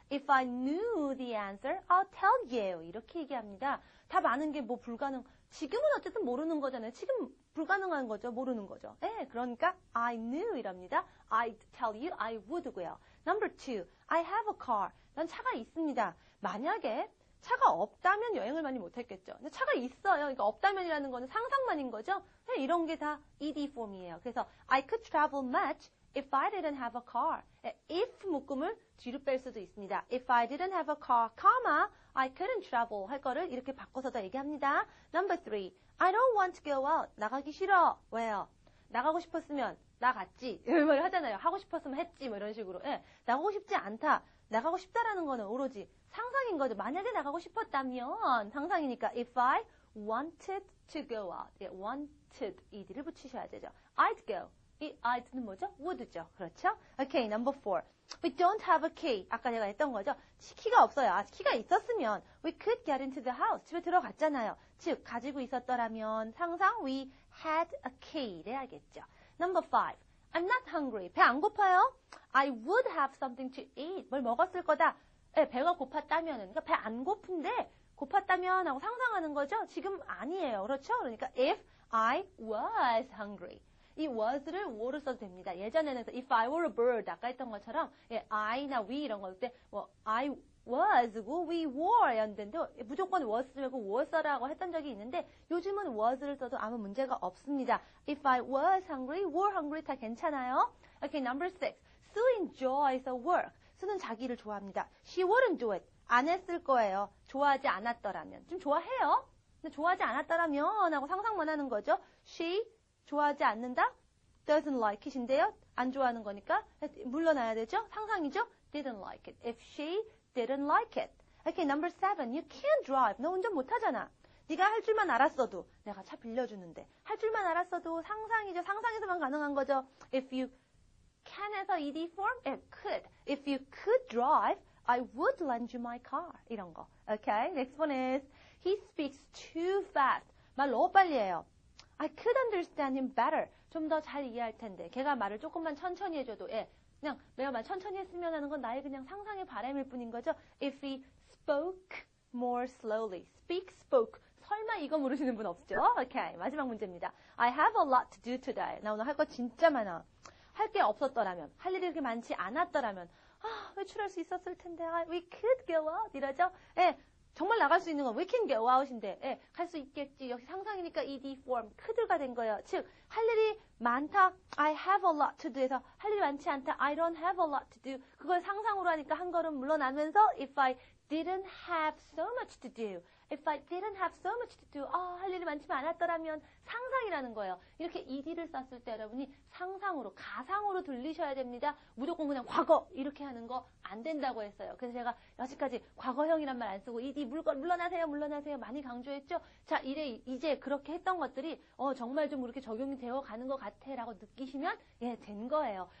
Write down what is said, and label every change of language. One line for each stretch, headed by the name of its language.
English: If I knew the answer, I'll tell you.
Korean: 이렇게 얘기합니다. 답 아는 게 불가능. 지금은 어쨌든 모르는 거잖아요. 지금 불가능한 거죠. 모르는 거죠. 그러니까 I knew 이랍니다.
English: I'd tell you, I would고요. Number 2, I have a car. 난 차가 있습니다.
Korean: 만약에 차가 없다면 여행을 많이 못했겠죠. 근데 차가 있어요. 그러니까 없다면이라는 거는 상상만인 거죠. 이런 게 다 ed 폼이에요.
English: 그래서 I could travel much if I didn't have a car.
Korean: if 묶음을 뒤로 뺄 수도 있습니다.
English: If I didn't have a car, I couldn't travel 할 거를 이렇게 바꿔서도 얘기합니다. Number 3, I don't want to go out.
Korean: 나가기 싫어. 왜요? 나가고 싶었으면 나갔지. 이런 말 하잖아요. 하고 싶었으면 했지. 이런 식으로. 나가고 싶지 않다. 나가고 싶다라는 거는 오로지 상상인 거죠.
English: 만약에 나가고 싶었다면 상상이니까 if I wanted to go out.
Korean: wanted ed를 붙이셔야 되죠.
English: I'd go. 이 I'd는 뭐죠? would죠. 그렇죠? Okay, number 4.
Korean: We don't have a key. 아까 내가 했던 거죠. 키가 없어요.
English: 키가 있었으면 we could get into the house.
Korean: 집에 들어갔잖아요. 즉 가지고 있었더라면 상상 we had a key 해야겠죠.
English: Number 5. I'm not hungry. 배 안 고파요? I would have something to eat.
Korean: 뭘 먹었을 거다. 배가 고팠다면, 그러니까 배 안 고픈데 고팠다면 하고 상상하는 거죠. 지금 아니에요. 그렇죠?
English: 그러니까 if I was hungry.
Korean: 이 was를 were를 써도 됩니다. 예전에는 if I were a bird 아까 했던 것처럼 I나 we 이런 거 때 I was고 we were 였는데 무조건 was 말고 was라고 했던 적이 있는데 요즘은 was를 써도 아무 문제가 없습니다.
English: If I was hungry, were hungry 다 괜찮아요. Okay, number 6. Sue enjoys her work.
Korean: 수는 자기를 좋아합니다. She wouldn't do it. 안 했을 거예요. 좋아하지 않았더라면. 좀 좋아해요. 근데 좋아하지 않았더라면 하고 상상만 하는 거죠. She 좋아하지 않는다?
English: doesn't like it인데요.
Korean: 안 좋아하는 거니까 물러나야 되죠.
English: 상상이죠. didn't like it. If she didn't like it. Okay, number 7. You can't drive. 너 운전 못하잖아.
Korean: 네가 할 줄만 알았어도 내가 차 빌려주는데 할 줄만 알았어도 상상이죠. 상상에서만 가능한 거죠.
English: If you can에서 ed form? could. If you could drive, I would lend you my car. 이런 거. Okay, next one is he speaks too fast. 말 너무 빨리 해요. I could understand him better.
Korean: 좀 더 잘 이해할 텐데. 걔가 말을 조금만 천천히 해줘도, 예. 그냥 내가 말 천천히 했으면 하는 건 나의 그냥 상상의 바람일 뿐인 거죠.
English: If he spoke more slowly. Speak, spoke.
Korean: 설마 이거 모르시는 분 없죠? 오케이. 마지막 문제입니다. I have a lot to do today. 나 오늘 할 거 진짜 많아. 할 게 없었더라면, 할 일이 그렇게 많지 않았더라면, 외출할 수 있었을 텐데, we could go out. 이러죠? 예. 정말 나갈 수 있는 건 we can go out 인데, 예, 갈 수 있겠지. 역시 상상이니까 ed form, could가 된 거예요. 즉, 할 일이 많다.
English: I have a lot to do에서 할 일이 많지 않다. I don't have a lot to do. 그걸 상상으로 하니까 한 걸음 물러나면서 if I didn't have so much to do. If I didn't have so much to do.
Korean: 할 일이 많지만 않았더라면 상상이라는 거예요. 이렇게 ed를 썼을 때 여러분이 상상으로, 가상으로 들리셔야 됩니다. 무조건 그냥 과거 이렇게 하는 거 안 된다고 했어요. 그래서 제가 여기까지 과거형이란 말 안 쓰고 ed 물러나세요, 물러나세요 많이 강조했죠. 자, 이제 그렇게 했던 것들이 정말 좀 그렇게 적용이 되어 가는 것 같아 라고 느끼시면 예, 된 거예요.